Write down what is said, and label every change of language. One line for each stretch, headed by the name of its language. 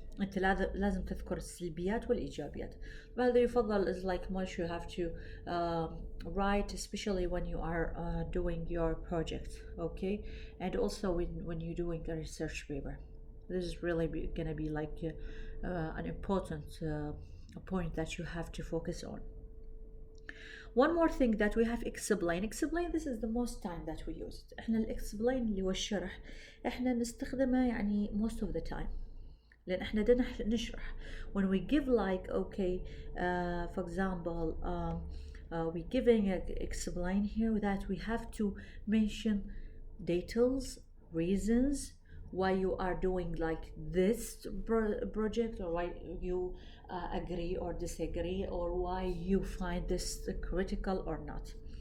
Arabic: انت لازم تذكر السلبيات والايجابيات. وهذا يفضل
English: is like much you have to write, especially when you are doing your project. okay, and also when you're doing a research paper, this is really gonna be like an important point that you have to focus on. One more thing that we have explain, this is the most time that we use it.
Arabic: احنا explain اللي هو الشرح احنا نستخدمه يعني
English: most of the time،
Arabic: لأن احنا بدنا نشرح.
English: when we give like okay for example we giving explain here that we have to mention details, reasons why you are doing like this project, or why you agree or disagree, or why you find this critical or not.